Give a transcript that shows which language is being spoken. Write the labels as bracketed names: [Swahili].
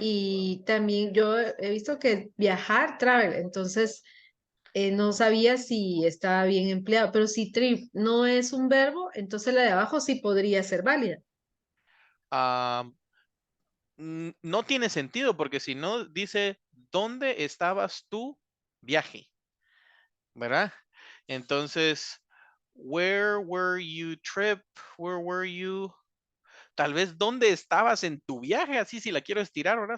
[Spanish] Y también yo he visto que viajar, travel, entonces no sabía si estaba bien empleado, pero si trip no es un verbo, entonces la de abajo sí podría ser válida. Ah, no tiene sentido porque si no dice, ¿dónde estabas tú viaje? ¿Verdad? [English] Entonces, where were you trip? Where were you? [Spanish] Tal vez, ¿dónde estabas en tu viaje? Así si la quiero estirar, ¿verdad?